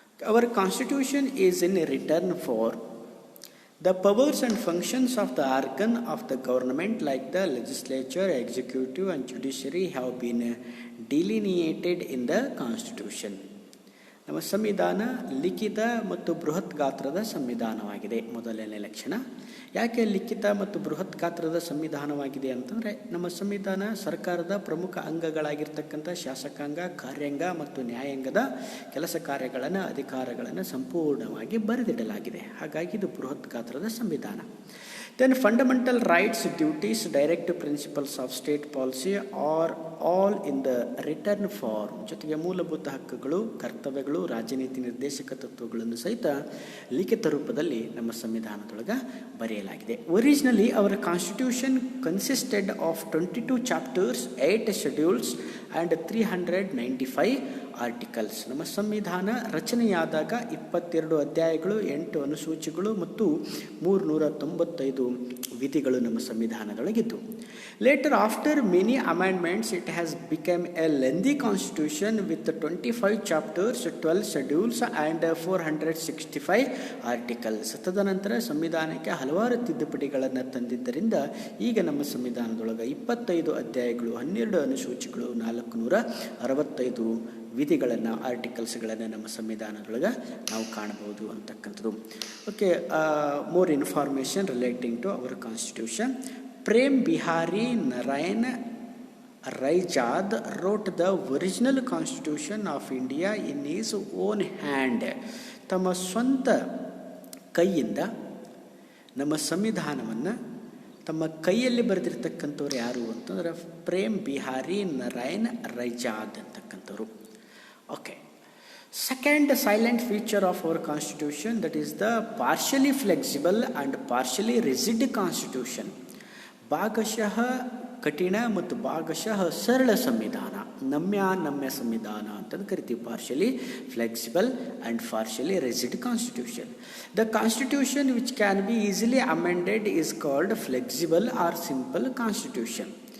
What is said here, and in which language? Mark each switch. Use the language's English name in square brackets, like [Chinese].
[English] Our Constitution is in written form. The powers and functions of the organ of the government like the legislature, executive and judiciary have been delineated in the Constitution. [Kannada] ನಮ್ಮ ಸಂವಿಧಾನ ಲಿಖಿತ ಮತ್ತು ಬೃಹತ್ ಗಾತ್ರದ ಸಂವಿಧಾನವಾಗಿದೆ. ಮೊದಲನೇ ಲಕ್ಷಣ. ಯಾಕೆ ಲಿಖಿತ ಮತ್ತು ಬೃಹತ್ ಗಾತ್ರದ ಸಂವಿಧಾನವಾಗಿದೆ ಅಂತಂದರೆ, ನಮ್ಮ ಸಂವಿಧಾನ ಸರ್ಕಾರದ ಪ್ರಮುಖ ಅಂಗಗಳಾಗಿರ್ತಕ್ಕಂಥ ಶಾಸಕಾಂಗ, ಕಾರ್ಯಾಂಗ ಮತ್ತು ನ್ಯಾಯಾಂಗದ ಕೆಲಸ ಕಾರ್ಯಗಳನ್ನು, ಅಧಿಕಾರಗಳನ್ನು ಸಂಪೂರ್ಣವಾಗಿ ಬರೆದಿಡಲಾಗಿದೆ. ಹಾಗಾಗಿ ಇದು ಬೃಹತ್ ಗಾತ್ರದ ಸಂವಿಧಾನ. [English] Then fundamental rights, duties, direct principles of state policy are all in the written form. [Kannada] ಜೊತೆಗೆ ಮೂಲಭೂತ ಹಕ್ಕುಗಳು, ಕರ್ತವ್ಯಗಳು, ರಾಜನೀತಿ ನಿರ್ದೇಶಕ ತತ್ವಗಳನ್ನು ಸಹಿತ ಲಿಖಿತ ರೂಪದಲ್ಲಿ ನಮ್ಮ ಸಂವಿಧಾನದೊಳಗೆ ಬರೆಯಲಾಗಿದೆ. [English] Originally our constitution consisted of 22 chapters, 8 schedules and 395 articles. [Kannada] ನಮ್ಮ ಸಂವಿಧಾನ ರಚನೆಯಾದಾಗ 22 ಅಧ್ಯಾಯಗಳು, 8 ಅನುಸೂಚಿಗಳು ಮತ್ತು 395 ವಿಧಿಗಳು ನಮ್ಮ ಸಂವಿಧಾನದೊಳಗಿದ್ದು. [English] Later after many amendments it has become a lengthy constitution with 25 chapters, 12 schedules and 465 articles. [Kannada] ತದನಂತರ ಸಂವಿಧಾನಕ್ಕೆ ಹಲವಾರು ತಿದ್ದುಪಡಿಗಳನ್ನು ತಂದಿದ್ದರಿಂದ ಈಗ ನಮ್ಮ ಸಂವಿಧಾನದೊಳಗೆ 25 ಅಧ್ಯಾಯಗಳು, 12 ಅನುಸೂಚಿಗಳು, 465 ವಿಧಿಗಳನ್ನು, ಆರ್ಟಿಕಲ್ಸ್ಗಳನ್ನು ನಮ್ಮ ಸಂವಿಧಾನದೊಳಗೆ ನಾವು ಕಾಣಬಹುದು ಅಂತಕ್ಕಂಥದ್ದು. [English] Okay, more information relating to our constitution. Prem Bihari Narayan Raizada wrote the original constitution of India in his own hand. [Kannada] ತಮ್ಮ ಸ್ವಂತ ಕೈಯಿಂದ ನಮ್ಮ ಸಂವಿಧಾನವನ್ನು ತಮ್ಮ ಕೈಯಲ್ಲಿ ಬರೆದಿರ್ತಕ್ಕಂಥವ್ರು ಯಾರು ಅಂತಂದ್ರೆ Prem Bihari Narayan ರೈಜಾದ್ ಅಂತಕ್ಕಂಥವ್ರು. [English] Okay, second silent feature of our constitution, that is the partially flexible and partially rigid constitution. [Kannada] ಭಾಗಶಃ ಕಠಿಣ ಮತ್ತು ಭಾಗಶಃ ಸರಳ ಸಂವಿಧಾನ, ನಮ್ಯ ಸಂವಿಧಾನ ಅಂತಂದು ಕರಿತೀವಿ. [English] Partially flexible and partially rigid constitution. The constitution which can be easily amended is called flexible or simple constitution.